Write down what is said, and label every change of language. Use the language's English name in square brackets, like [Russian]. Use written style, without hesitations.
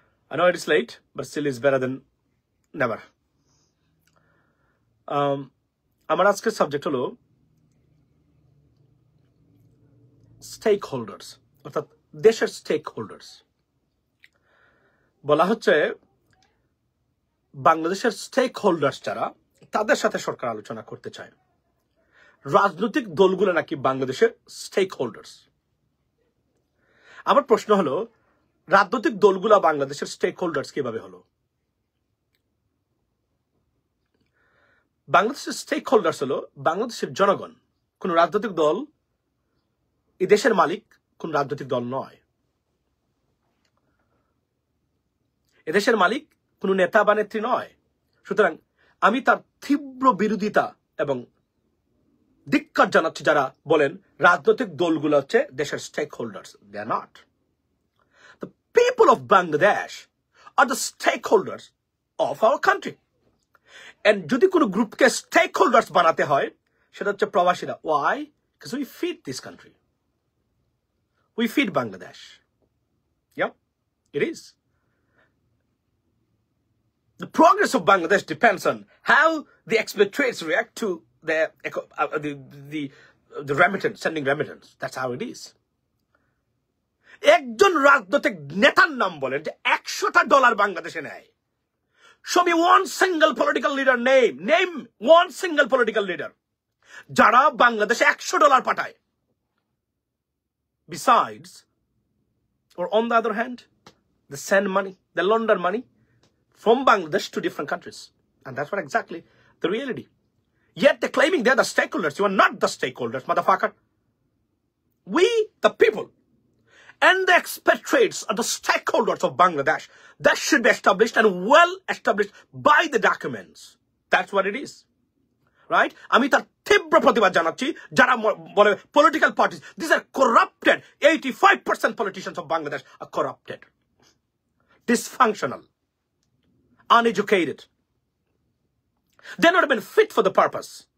[English] I know it is late, but still is better than never. [Bangla] আমার আজকের subject হলো stake holders, অর্থাৎ দেশের স্টেক হোল্ডার্স। বলা হচ্ছে বাংলাদেশের স্টেক হোল্ডার্স যারা, তাদের সাথে সরকার আলোচনা করতে চায়। রাজনৈতিক দলগুলো নাকি বাংলাদেশের স্টেক হোল্ডার্স। আমার প্রশ্ন হলো, রাজনৈতিক দলগুলা বাংলাদেশের স্টেক হোল্ডার্স কিভাবে হলো? বাংলাদেশের স্টেক হোল্ডার্স হলো বাংলাদেশের জনগণ। কোন রাজনৈতিক দল এই দেশের মালিক কোন রাজনৈতিক দল নয়। এদেশের মালিক কোন নেতা বা নেত্রী নয়। সুতরাং আমি তার তীব্র বিরোধিতা এবং ধিক্কার জানাচ্ছি যারা বলেন রাজনৈতিক দলগুলো হচ্ছে দেশের stake holders. [English] They are not. The people of Bangladesh are the stakeholders of our country. [Bangla] And যদি কোনো গ্রুপকে স্টেক হোল্ডার্স বানাতে হয়, সেটা হচ্ছে প্রবাসীরা। [English] Why? Because we feed this country. We feed Bangladesh. Yeah, it is. The progress of Bangladesh depends on how the expatriates react to the remittance, sending remittance. That's how it is. [Bangla] একজন রাজনৈতিক নেতার নাম বলেন যে $100 বাংলাদেশে নেয়। [English] Show me one single political leader name. Name one single political leader [Bangla] যারা বাংলাদেশে $100 পাঠায়। [English] Besides, or on the other hand, they send money, they launder money from Bangladesh to different countries. And that's what exactly the reality. Yet they're claiming they're the stakeholders. You are not the stakeholders, motherfucker. We, the people, and the expatriates are the stakeholders of Bangladesh. That should be established and well established by the documents. That's what it is. Right? [Bangla] আমি তার তীব্র প্রতিবাদ জানাচ্ছি যারা বলে [English] political parties. These are corrupted. 85% politicians of Bangladesh are corrupted. Dysfunctional. Uneducated. They're not even fit for the purpose.